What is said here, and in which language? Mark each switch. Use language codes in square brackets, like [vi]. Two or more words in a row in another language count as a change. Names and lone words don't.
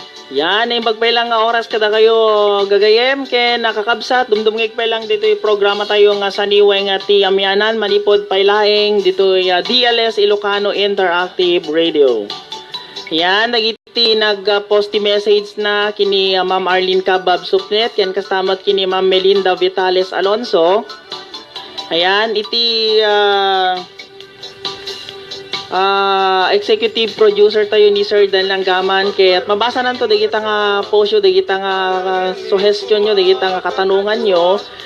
[ilo] Yan, yung pagpailang nga oras kada kayo gagayem, ken nakakabsat, dumdumngig pailang dito yung programa tayo nga saniway nga ti Amyanan, manipod pailaeng dito yung, ah, D L S Ilocano Interactive Radio. Yan, nagiti nag-post ti message na kini, ah, Ma'am Arlene Cabab Supnet, yan kastamat kini Ma'am Melinda Vitales Alonso. Ayan, iti, ah, ah, [en] executive producer [ilo] tayo ni Sir Dan Langgaman, ket mabasa nanto dagita nga posyo, dagita nga, ah, suggestion nyo, dagita nga katanungan nyo.